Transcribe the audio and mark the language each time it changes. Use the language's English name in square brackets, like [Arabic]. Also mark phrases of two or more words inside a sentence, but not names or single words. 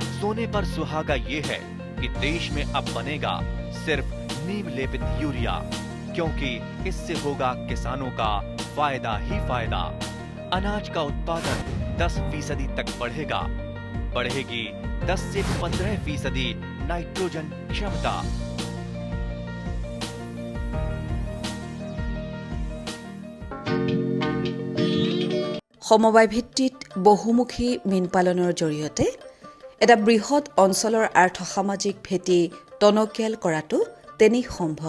[Hindi] सोने पर सुहागा ये है कि देश में अब बनेगा सिर्फ नीम लेपित यूरिया, क्योंकि इससे होगा किसानों का फायदा ही फायदा। अनाज का उत्पादन 10% तक बढ़ेगा। बढ़ेगी 10 से 15% नाइट्रोजन क्षमता। [Assamese] সমবায় ভিত্তিত বহুমুখী মীন পালনৰ জৰিয়তে এটা বৃহৎ অঞ্চলৰ আৰ্থ-সামাজিক ভেটি টনকিয়াল কৰাটো তেনে সম্ভৱ।